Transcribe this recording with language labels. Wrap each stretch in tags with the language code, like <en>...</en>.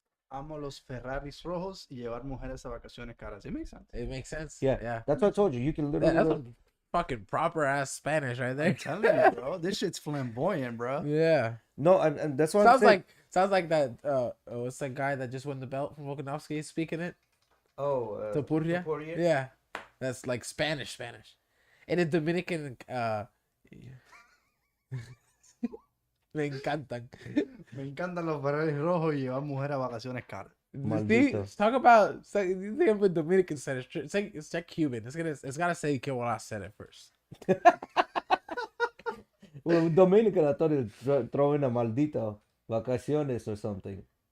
<es>Amo los Ferraris rojos y llevar mujeres a vacaciones caras.</es> <en>It makes sense. It makes sense. yeah. Yeah. That's what I told you. You can literally. That's some fucking proper ass Spanish right there. I'm telling you, bro. This shit's flamboyant, bro. Yeah. No, and that's what I'm saying. Sounds like that. What's that guy that just won the belt from Volkanovski is speaking it? Oh, Topuria. Topuria? Yeah. That's like Spanish. In the Dominican,</en> <es>me encantan. Me encantan los Ferraris rojos y llevar mujer a vacaciones caras. Maldito.</es> <en>See, talk about you think of a Dominican said it's like Cuban. It's gotta say que what I said at first. Well, Dominican, I thought it throw in a</en> <es>maldito vacaciones</es> <en>or something.</en>